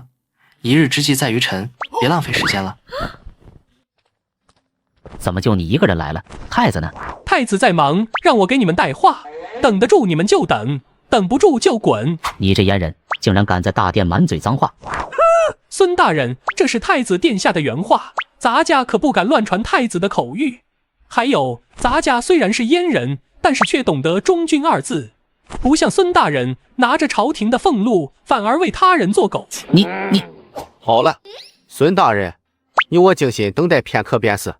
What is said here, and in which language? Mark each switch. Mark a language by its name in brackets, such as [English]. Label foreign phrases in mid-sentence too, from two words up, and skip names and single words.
[Chinese] 一日之計在於晨，別浪費時間了。怎麼就你一個人來了？太子呢？太子在忙，讓我給你們帶話。等得住你們就等，等不住就滾。你這閹人，竟然敢在大殿滿嘴髒話！孫大人，這是太子殿下的原話，咱家可不敢亂傳太子的口諭。還有，咱家雖然是閹人，但是卻懂得忠君2字，不像孫大人拿着朝廷的俸祿，反而為他人做狗。你好了，孫大人，你我靜心等待片刻便是。